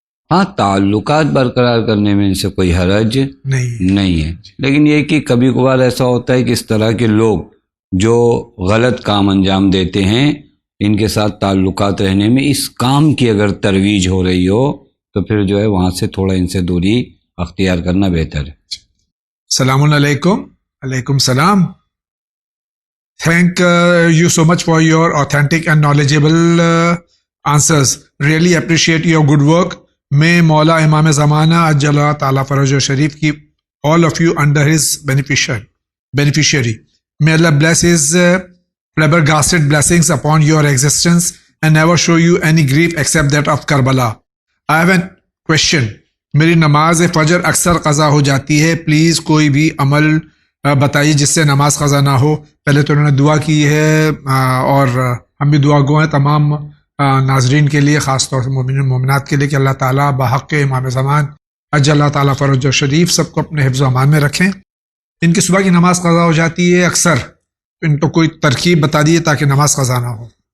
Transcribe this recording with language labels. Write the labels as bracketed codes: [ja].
[ur] ہاں، تعلقات برقرار کرنے میں ان سے کوئی حرج نہیں ہے، لیکن یہ کہ کبھی کبھار ایسا ہوتا ہے کہ اس طرح کے لوگ جو غلط کام انجام دیتے ہیں ان کے ساتھ تعلقات رہنے میں اس کام کی اگر ترویج ہو رہی ہو تو پھر جو ہے وہاں سے تھوڑا ان سے دوری اختیار کرنا بہتر ہے۔ السلام علیکم۔ وعلیکم السلام۔ [en] Thank you so much for your authentic and knowledgeable answers. Really appreciate your good work. May Maula Imam Zamana Ajjallah Ta'ala Faraj Sharif keep all of you under his beneficiary. May Allah bless his flabbergasted blessings upon your existence and never show you any grief except that of Karbala. I have a question. [ur] میری نماز فجر اکثر قضا ہو جاتی ہے، please کوئی بھی عمل بتائیے جس سے نماز قضا نہ ہو۔ پہلے تو انہوں نے دعا کی ہے اور ہم بھی دعا گو ہیں تمام ناظرین کے لیے، خاص طور سے مومنین مومنات کے لیے کہ اللہ تعالیٰ بحق امام زمان عجل اللہ تعالیٰ فرج شریف سب کو اپنے حفظ و امان میں رکھیں۔ ان کی صبح کی نماز قضا ہو جاتی ہے اکثر، ان کو کوئی ترکیب بتا دیے تاکہ نماز قضا نہ ہو۔